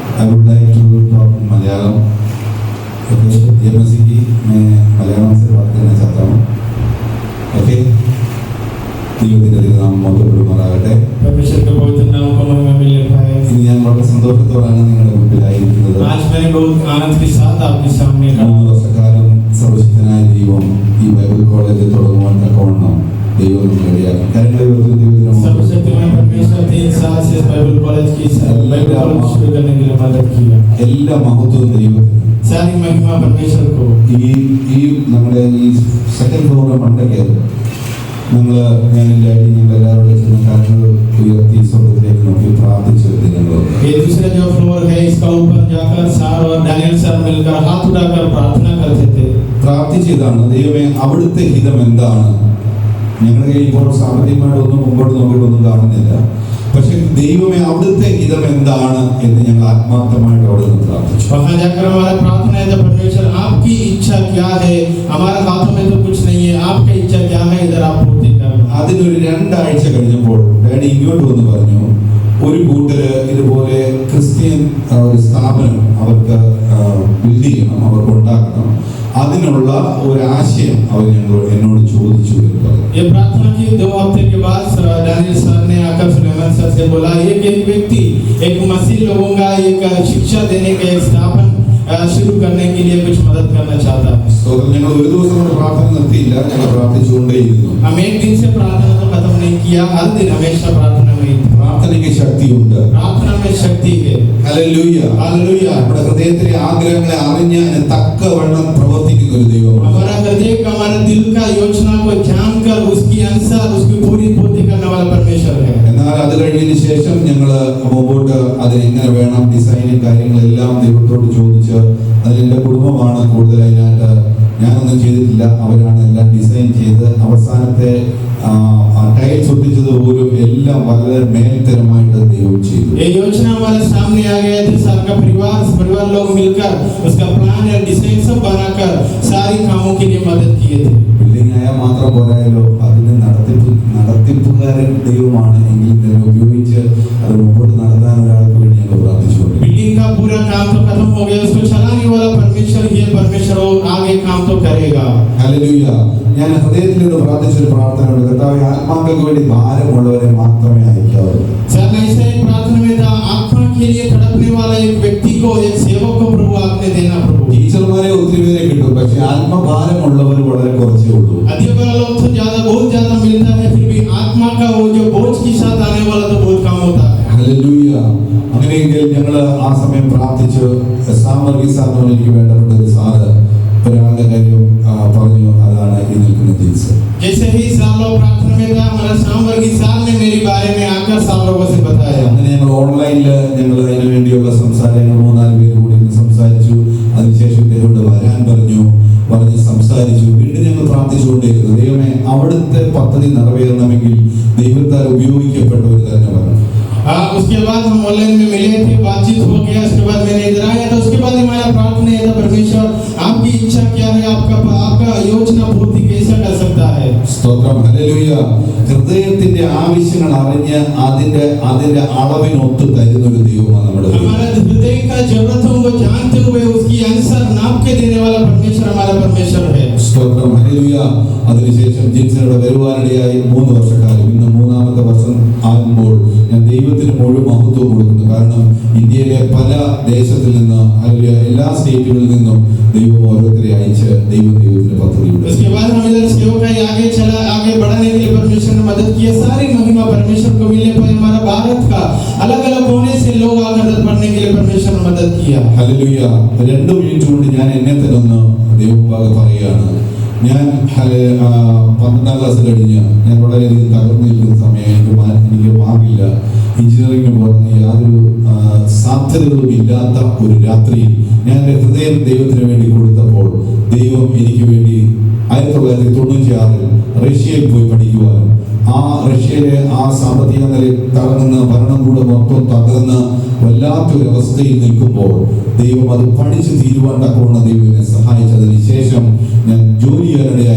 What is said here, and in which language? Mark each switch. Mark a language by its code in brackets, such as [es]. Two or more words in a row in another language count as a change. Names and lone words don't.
[en] would like to talk in Malayalam. [hi] Okay, JMC की मैं मलयालम से बात करना चाहता हूँ. [ml] Okay, ദൈവത്തിൻ്റെ നാമം മഹത്വപ്പെടുമാറാകട്ടെ. [hi] परमेश्वर का पवित्र नाम को महिमा मिले पाए. [ml] ഇന്ന് ഞാൻ വളരെ സന്തോഷത്തോടെയാണ് നിങ്ങളുടെ മുമ്പിലായിരിക്കുന്നത്. [hi] आज मैं बहुत आनंद के साथ आपके सामने खड़ा [ml] 3 വർഷക്കാലം സർവശക്തനായ ദൈവം ഈ ബൈബിൾ കോളേജ് തുടങ്ങുവാൻ തക്കവണ്ണം ദൈവം നമുക്ക് ഇടയാക്കി. കാര്യങ്ങളെ [hi] सर्वशक्तिमान परमेश्वर 3 साल से बाइबल कॉलेज की बाइबल कॉलेज शुरू करने के लिए मदद किया. [ml] എല്ലാ മഹത്വവും ദൈവത്തിന്. [hi] सारी महिमा परमेश्वर को. [ml] ഈ നമ്മുടെ ഈ [en] second floorile [ml] മണ്ടയ്ക്ക് ഞങ്ങളെല്ലാവരും ചെന്ന് കരങ്ങൾ ഉയർത്തി സ്വർഗ്ഗത്തിലേക്ക് നോക്കി പ്രാർത്ഥിച്ചു. [hi] ये दूसरा जो फ्लोर है इसका ऊपर जाकर सार और डैनियल सर मिलकर हाथ उठाकर प्रार्थना करते थे. [ml] പ്രാർത്ഥിച്ചതാണ്, ദൈവമേ അവിടുത്തെ ഹിതം എന്താണ്? ഞങ്ങളുടെ ഇപ്പോൾ സാമ്പത്തികമായിട്ട് ഒന്നും മുമ്പോട്ട് നോക്കിയിട്ടൊന്നും കാണുന്നില്ല. പക്ഷെ ദൈവമേ അവിടുത്തെ ഹിതം എന്താണ് എന്ന് ഞങ്ങൾ ആത്മാർത്ഥമായിട്ട് അവിടെ നിന്ന് പ്രാർത്ഥിച്ചു. [hi] वहां जाकर हमारा प्रार्थना है परमेश्वर आपकी इच्छा क्या है? हमारे हाथों में तो कुछ नहीं है, आपकी इच्छा क्या है इधर आप पूर्ति करना. [ml] അതിനൊരു 2 ആഴ്ച കഴിഞ്ഞപ്പോൾ ഡാഡി ഇങ്ങോട്ട് വന്ന് പറഞ്ഞു, ഒരു കൂട്ടര് ഇതുപോലെ ക്രിസ്ത്യൻ ഒരു സ്ഥാപനം അവർക്ക് ബിൽഡ് ചെയ്യണം, അവർക്ക് ഉണ്ടാക്കണം, അതിനുള്ള ഒരു ആശയം അവർ എന്നോട് ചോദിച്ചു എന്ന് പറഞ്ഞു. [hi] ये प्रार्थना की 2 हफ्ते के बाद डैनियल सर ने आकर सुलेमान सर से बोला एक व्यक्ति एक मसीह लोगों का एक शिक्षा देने का एक स्थापन शुरू करने के लिए कुछ मदद करना चाहता है. [ml] ഞങ്ങൾ ഒരു ദിവസം കൊണ്ട് പ്രാർത്ഥന നിർത്തിയില്ല, ഞങ്ങൾ പ്രാർത്ഥിച്ചുകൊണ്ടേയിരുന്നു. [hi] हम एक दिन से प्रार्थना को खत्म नहीं किया, हर दिन हमेशा प्रार्थना में. [ml] പ്രാർത്ഥനയ്ക്ക് ശക്തിയുണ്ട്. [hi] प्रार्थना में शक्ति है. [ml] ഹല്ലേലൂയ, [hi] हालेलुया. [ml] നമ്മുടെ ഹൃദയത്തിലെ ആഗ്രഹങ്ങളെ അറിഞ്ഞ് അതിന് തക്കവണ്ണം പ്രവർത്തിക്കുന്ന ഒരു ദൈവമാണ്. [hi] हमारा हृदय का हमारे दिल का योजना को जानकर उसकी अनुसार उसकी पूरी पूर्ति करने वाला परमेश्वर है. [ml] എന്നാൽ അത് കഴിഞ്ഞതിന് ശേഷം ഞങ്ങൾ മുമ്പോട്ട് അതിനെങ്ങനെ വേണം ഡിസൈനും കാര്യങ്ങളെല്ലാം ദൈവത്തോട് ചോദിച്ച് അതിലെൻ്റെ കുടുംബമാണ് കൂടുതലായിട്ട്, ഞാനൊന്നും ചെയ്തിട്ടില്ല, അവരാണ് എല്ലാം ഡിസൈൻ ചെയ്ത് അവസാനത്തെ ടൈൽസ് ഒട്ടിച്ചത് പോലും എല്ലാം വളരെ മേൽത്തരമായിട്ട് ദൈവം ചെയ്തു. [hi] ये योजना हमारे सामने आ गया था. सबका परिवार लोग मिलकर उसका प्लान और डिजाइन सब बनाकर सारी कामों के लिए मदद किए थे. [ml] ബിൽഡിംഗ് ആയാൽ മാത്രം പോരായല്ലോ, അതിന് നടത്തിപ്പുകാരൻ ദൈവമാണ് എങ്കിൽ തന്നെ ഉപയോഗിച്ച് അത് മുമ്പോട്ട് നടത്താൻ ഒരാൾക്ക് വേണ്ടി ഞങ്ങൾ പ്രാർത്ഥിച്ചുകൊണ്ട്. [hi] बिल्डिंग का पूरा काम तो खत्म हो गया, उसको चलाने वाला परमेश्वर ही है. परमेश्वर और आगे काम तो करेगा. [ml] ഹല്ലേലൂയ. ഞാൻ ഹൃദയത്തിൽ നിന്ന് പ്രാർത്ഥിച്ചൊരു പ്രാർത്ഥനയുണ്ട്, കർത്താവേ ആത്മാക്കൾക്ക് വേണ്ടി ഭാരമുള്ളവരെ മാത്രമേ അയക്കാവൂ. [hi] सर ऐसा एक प्रार्थना में था, आत्मा के लिए तड़पने वाला एक व्यक्ति को, एक सेवक को प्रभु आपने देना. प्रभु [ml] ടീച്ചർമാരെ ഒത്തിരി പേരെ കിട്ടും, പക്ഷെ ആത്മഭാരമുള്ളവർ വളരെ കുറച്ചേ ഉള്ളൂ. [hi] अधिकार लोग तो बहुत ज्यादा मिलता है, फिर भी आत्मा का वो जो बोझ के साथ आने वाला तो बहुत कम होता है. [ml] ഹല്ലേലൂയ. അങ്ങനെയെങ്കിൽ ഞങ്ങൾ ആ സമയം പ്രാർത്ഥിച്ചു. സാമർഗീസാറിനോട് എനിക്ക് വേണ്ടപ്പെട്ട ഒരു സാറ് ഒരാളുടെ കാര്യം പറഞ്ഞു, അതാണ് ഈ നിൽക്കുന്ന ജിൻസ്. [hi] जैसे ही साल लोग प्रार्थना में था, हमारा सामवर्गी साल ने मेरे बारे में आकर साल लोगों से बताया. [ml] അങ്ങനെ ഞങ്ങൾ ഓൺലൈനിൽ ഞങ്ങൾ അതിനു വേണ്ടിയുള്ള സംസാരങ്ങൾ 3-4 പേര് കൂടി സംസാരിച്ചു. അതിനുശേഷം ഇദ്ദേഹത്തോട് വരാൻ പറഞ്ഞ് സംസാരിച്ചു. വീണ്ടും ഞങ്ങൾ പ്രാർത്ഥിച്ചുകൊണ്ടേയിരുന്നു, ദൈവമേ അവിടുത്തെ പദ്ധതി നിറവേറണമെങ്കിൽ ദൈവത്താൽ ഉപയോഗിക്കപ്പെട്ടവർ തന്നെ വരണം. [hi] उसके बाद हम ऑनलाइन में मिले थे, बातचीत हो गया. उसके बाद मैंने इधर आया था. उसके बाद हमारा प्रार्थना है था, परमेश्वर आपकी इच्छा क्या है, आपका योजना पूर्ति कैसे कर सकता है. [ml] സ്തോത്രം. ഹല്ലേലൂയ. ഹൃദയത്തിന്റെ ആവശ്യങ്ങൾ അറിഞ്ഞ് അതിന്റെ അളവിനൊത്ത് തരുന്ന ഒരു ദൈവമാണ് നമ്മുടെ. [hi] हमारे हृदय का जरूरतों को जानते हुए उसकी अनुसार नाप के देने वाला परमेश्वर हमारा परमेश्वर है. [ml] സ്തോത്രം. ഹല്ലേലൂയ. അതിനുശേഷം ജിൻസിനോട് വരുവാനിടയായി 3 വർഷക്കാലം, ഇന്ന് 3ാമത്തെ വർഷം ആകുമ്പോൾ ഞാൻ ദൈവത്തിന് മുഴുവൻ മഹത്വം കൊടുക്കുന്നു. കാരണം ഇന്ത്യയിലെ പല ദേശത്തിൽ നിന്ന് അല്ലെങ്കിൽ എല്ലാ സ്റ്റേറ്റുകളിൽ നിന്നും ദൈവം ഓരോരുത്തരെ അയച്ച് ദൈവത്തിന് പദ്ധതിയുണ്ട്. [hi] उसके बाद हम इधर सेवकाई आगे बढ़ाने के लिए परमेश्वर ने मदद किया. सारी महिमा परमेश्वर को मिलने पर हमारा भारत का अलग-अलग कोने से लोग आकर मदद करने के लिए परमेश्वर ने मदद किया. [ml] ഹല്ലേലൂയ. 2 മിനിറ്റ് കൊണ്ട് ഞാൻ എന്നെ തന്നെ ഒന്ന് ദൈവഭാഗ പറയുകയാണ്. ഞാൻ 12ാം ക്ലാസ് കഴിഞ്ഞ് ഞാൻ വളരെയധികം തകർന്നു നിൽക്കുന്ന സമയം എനിക്ക് മാറില്ല. എഞ്ചിനീയറിംഗിന് പോകുന്ന യാതൊരു സാധ്യതകളും ഇല്ലാത്ത ഒരു രാത്രി ഞാൻ എൻ്റെ ഹൃദയം ദൈവത്തിന് വേണ്ടി കൊടുത്തപ്പോൾ ദൈവം എനിക്ക് വേണ്ടി 1996 റഷ്യയിൽ പോയി പഠിക്കുവാനും റഷ്യയിലെ സാമ്പത്തിക നിലയിൽ തകർന്ന് ഭരണകൂടം മൊത്തം തകർന്ന് വല്ലാത്തൊരു അവസ്ഥയിൽ നിൽക്കുമ്പോൾ ദൈവം അത് പഠിച്ചു തീരുവാൻ തക്കവണ്ണം ദൈവം എന്നെ സഹായിച്ചതിന് ശേഷം ഞാൻ ജോലി ചെയ്യാനിടയായി.